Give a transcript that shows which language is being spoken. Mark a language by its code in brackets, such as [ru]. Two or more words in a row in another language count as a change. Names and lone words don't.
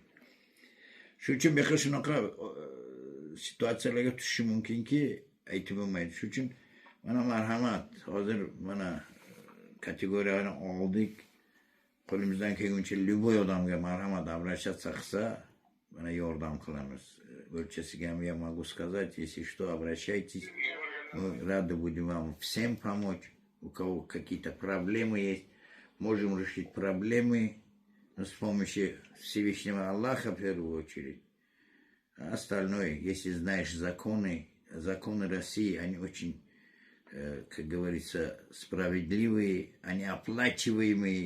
[uz] Shuning uchun beqil shunaqa situatsiyalarga tushishi mumkinki, aytib bo'lmaydi. Shuning uchun mana marhamat, hozir mana kategoriyani oldik. Qo'limizdan kelguncha любой odamga marhamat обращаться qilsa, mana yordam qilamiz. O'lchasiga ham [ru] я могу сказать, если что, обращайтесь. Мы рады будем вам всем помочь. У кого какие-то проблемы есть, можем решить проблемы, но с помощью Всевышнего Аллаха в первую очередь. А остальное, если знаешь законы России, они очень, как говорится, справедливые, они оплачиваемые.